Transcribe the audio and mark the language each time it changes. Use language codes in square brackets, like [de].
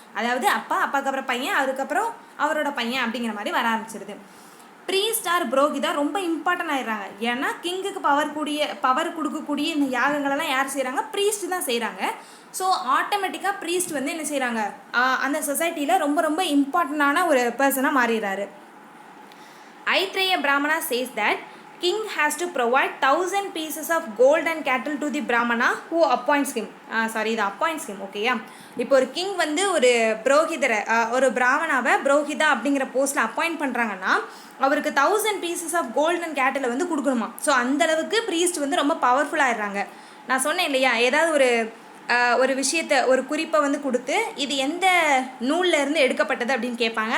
[ta] அதாவது அப்பாவுக்கு அப்புறம் பையன், அதுக்கப்புறம் அவரோட பையன் அப்படிங்கிற மாதிரி வர ஆரம்பிச்சிருது. ப்ரீஸ்ட் ஆர் புரோகிதா ரொம்ப இம்பார்ட்டன்ட் ஆயிடுறாங்க. ஏன்னா கிங்குக்கு பவர் கொடுக்கக்கூடிய இந்த யாகங்களெல்லாம் யார் செய்கிறாங்க, ப்ரீஸ்ட் தான் செய்கிறாங்க. ஸோ ஆட்டோமேட்டிக்காக ப்ரீஸ்ட் வந்து என்ன செய்கிறாங்க, அந்த சொசைட்டியில் ரொம்ப ரொம்ப இம்பார்ட்டண்டான ஒரு பர்சனாக மாறிடுறாரு. [en] Aitareya Brahmana says that king has to provide 1000 pieces of gold and cattle to the brahmana who appoints him. இது appoints him. [ta] ஓகேயா? இப்போ ஒரு கிங் வந்து ஒரு புரோகிதரை, ஒரு பிராமணாவை புரோகிதா அப்படிங்கிற போஸ்ட்டில் அப்பாயிண்ட் பண்ணுறாங்கன்னா அவருக்கு [en] 1000 pieces of gold and cattle [ta] வந்து கொடுக்கணுமா. ஸோ அந்தளவுக்கு ப்ரீஸ்ட் வந்து ரொம்ப பவர்ஃபுல்லாகிடுறாங்க. நான் சொன்னேன் இல்லையா, ஏதாவது ஒரு விஷயத்தை ஒரு குறிப்பை வந்து கொடுத்து இது எந்த நூலில் இருந்து எடுக்கப்பட்டது அப்படின்னு கேட்பாங்க.